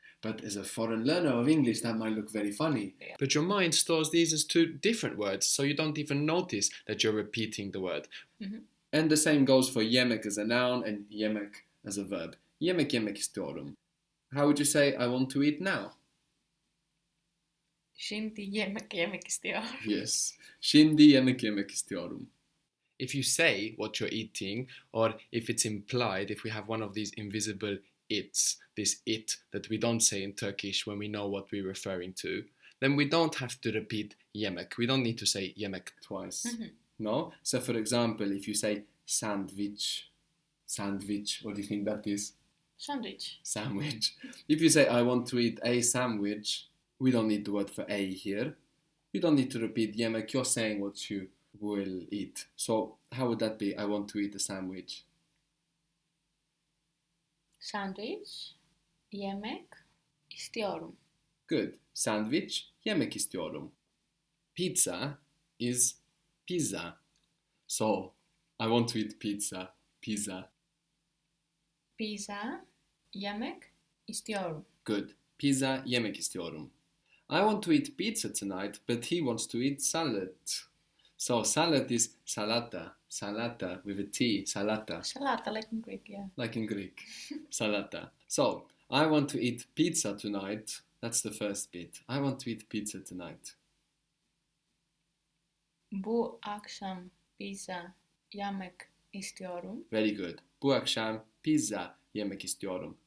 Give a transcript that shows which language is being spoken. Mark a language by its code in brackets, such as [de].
[en] But as a foreign learner of English, that might look very funny. Yeah. But your mind stores these as two different words, so you don't even notice that you're repeating the word. Mm-hmm. And the same goes for yemek as a noun and yemek as a verb. [tr] Yemek yemek istiyorum. [en] How would you say I want to eat now? [tr] Şimdi yemek istiyorum. [en] Yes. [tr] Şimdi yemek yemek istiyorum. [en] If you say what you're eating, or if it's implied, if we have one of these invisible it's, this it that we don't say in Turkish when we know what we're referring to, then we don't have to repeat yemek. We don't need to say yemek twice. Mm-hmm. No? So for example, if you say sandwich, what do you think that is? Sandwich. If you say I want to eat a sandwich, we don't need the word for a here. You don't need to repeat yemek, you're saying what you will eat. So how would that be? I want to eat a sandwich. [tr] Sandwich, yemek istiyorum. [en] Good. [tr] Sandwich, yemek istiyorum. [en] Pizza is pizza. So I want to eat pizza. Pizza. [tr] Pizza, yemek istiyorum. [en] Good. [tr] Pizza, yemek istiyorum. [en] I want to eat pizza tonight, but he wants to eat salad. So salad is salata. Salata with a T. Salata. Salata, like in Greek, yeah. Like in Greek. Salata. So I want to eat pizza tonight. That's the first bit. I want to eat pizza tonight. [tr] Bu akşam pizza yemek istiyorum. [en] Very good. [tr] Bu akşam pizza yemek istiyorum.